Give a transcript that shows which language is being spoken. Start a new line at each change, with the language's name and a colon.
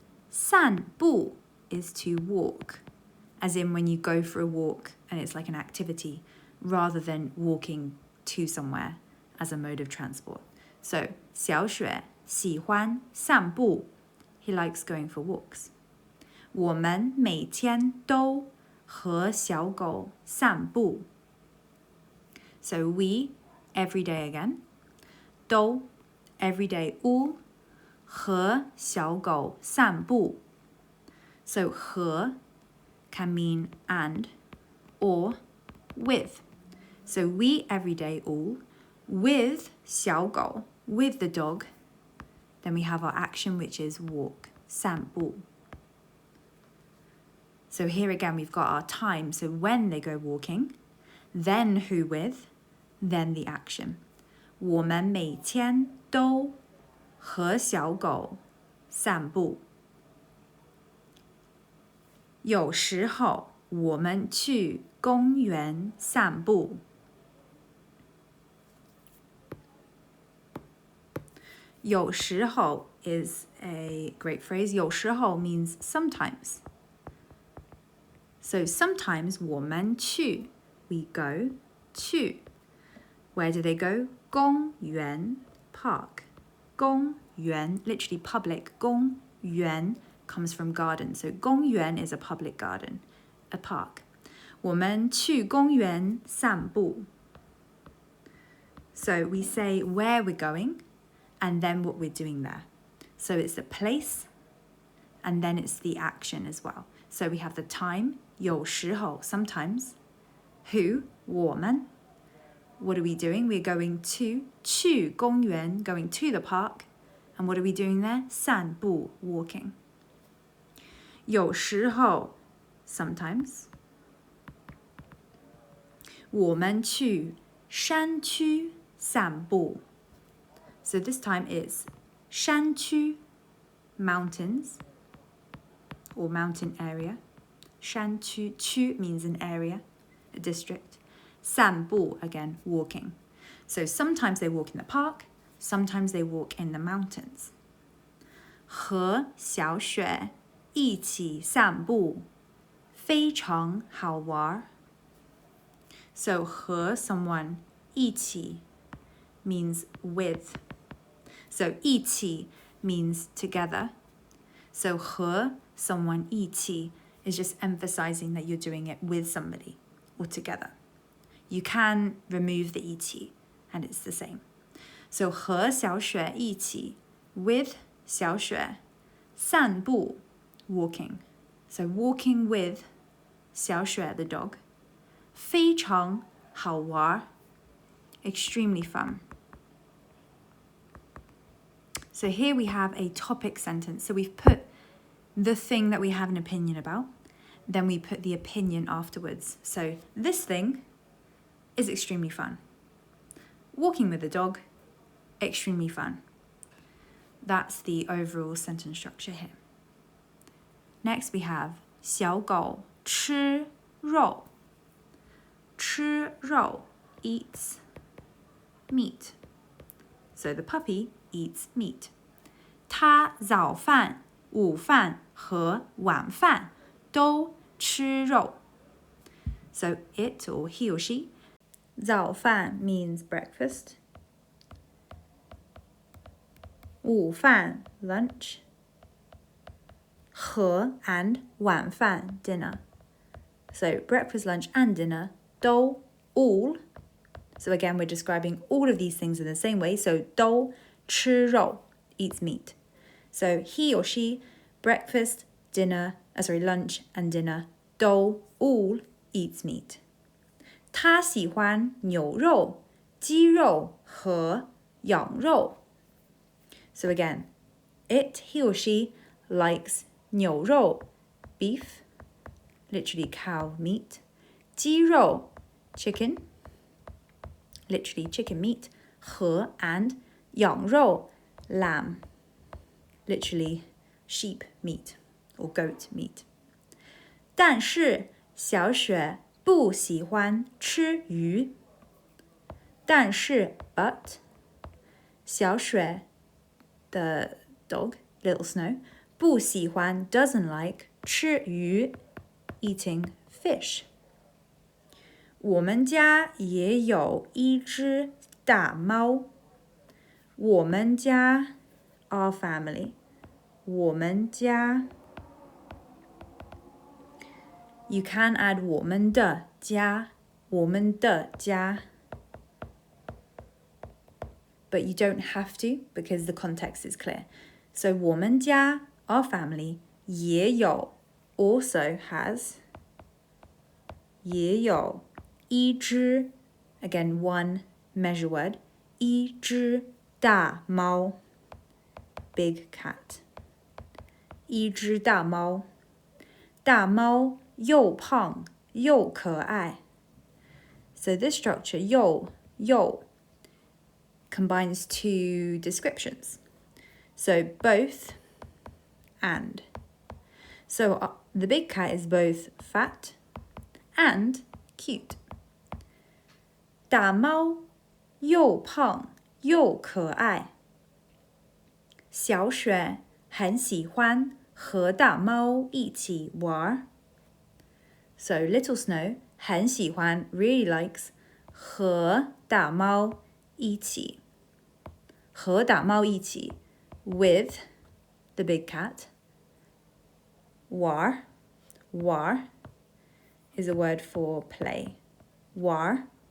English: 散步 is to walk, as in when you go for a walk and it's like an activity, rather than walking to somewhere as a mode of transport.
Chinese: So, 小雪喜欢散步.
English: He likes going for walks.
Chinese: 我们每天都和小狗散步.
English: So we, every day again. 都, every day, all.
Chinese: 和小狗散步.
English: So 和 can mean and or with. So we every day all with 小狗, with the dog. Then we have our action, which is walk, 散步. So here again we've got our time. So when they go walking, then who with, then the action.
Chinese: 我们每天都和小狗散步. 有时候我们去公园散步.
English: 有时候 is a great phrase. 有时候 means sometimes. So sometimes 我们去 we go 去 Where do they go? 公园 park. 公园 literally public. 公园 comes from garden. So 公园 is a public garden, a park.
Chinese: 我们去公园散步.
English: So we say where we're going and then what we're doing there. So it's the place and then it's the action as well. So we have the time, 有时候 sometimes. Who? 我们.What are we doing? We're going to 去公园 going to the park. And what are we doing there? 散步 walking. 有时候 sometimes.
Chinese: 我们去山区散步.
English: So this time it's 山区 mountains or mountain area. 山区 区 means an area, a district. 散步 again walking. So sometimes they walk in the park, sometimes they walk in the mountains.
Chinese: 和小雪一起散步非常好玩.
English: So 和 someone 一起 means with. So 一起 means together. So 和 someone 一起 is just emphasizing that you're doing it with somebody or together. You can remove the 一起 and it's the same. So 和小雪一起 with 小雪散步 walking. So walking with 小雪 the dog. 非常好玩 extremely fun. So here we have a topic sentence. So we've put the thing that we have an opinion about. Then we put the opinion afterwards. So this thing is extremely fun. Walking with the dog, extremely fun. That's the overall sentence structure here. Next we have
Chinese: 小狗吃肉.
English: 吃肉 eats meat. So the puppy eats meat.
Chinese: 他早饭、午饭和晚饭都吃肉.
English: So it or he or she. 早饭 means breakfast. 午饭 lunch. 和 and 晚饭 dinner. So breakfast, lunch and dinner. 都 all. So again, we're describing all of these things in the same way. So 都吃肉 eats meat. So he or she, breakfast, dinner, lunch and dinner, 都 all eats meat.
Chinese: 他喜欢牛肉、鸡肉和羊肉.
English: So again, it, he or she, likes 牛肉, beef, literally cow meat, 鸡肉, chicken, literally chicken meat, 和 and 羊肉, lamb, literally sheep meat or goat meat.
Chinese: 但是小雪不喜欢吃鱼.
English: 但是 but 小雪 the dog, little snow, 不喜欢 doesn't like 吃鱼 eating fish.
Chinese: 我们家也有一只大猫.
English: 我们家 our family. 我们家 You can add 我们的家, 我们的家. But you don't have to because the context is clear. So 我们家 our family, 也有 also has, 也有一只 again one measure word, 一只大猫 big cat.
Chinese: 一只大猫，大猫又胖又可爱.
English: So this structure 又 combines two descriptions. So both and. So the big cat is both fat and cute.
Chinese: 大猫又胖又可爱. 小雪很喜欢和大猫一起玩。
English: So Little Snow 很喜欢 really likes
Chinese: 和大猫一起。
English: 和大猫一起 with the big cat. War is a word for play. War.